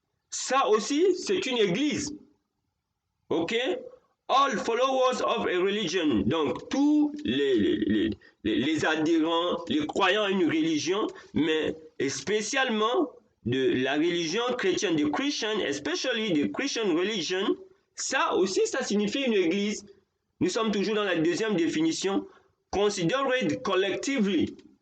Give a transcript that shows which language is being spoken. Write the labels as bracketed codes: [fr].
[fr] Ça aussi, c'est une église. Ok? [en] All followers of a religion. [fr] Donc tous les adhérents, les croyants à une religion, mais spécialement de la religion chrétienne, de Christian, [en] especially the Christian religion, [fr] ça aussi, ça signifie une église. Nous sommes toujours dans la deuxième définition, [en] considered collectively.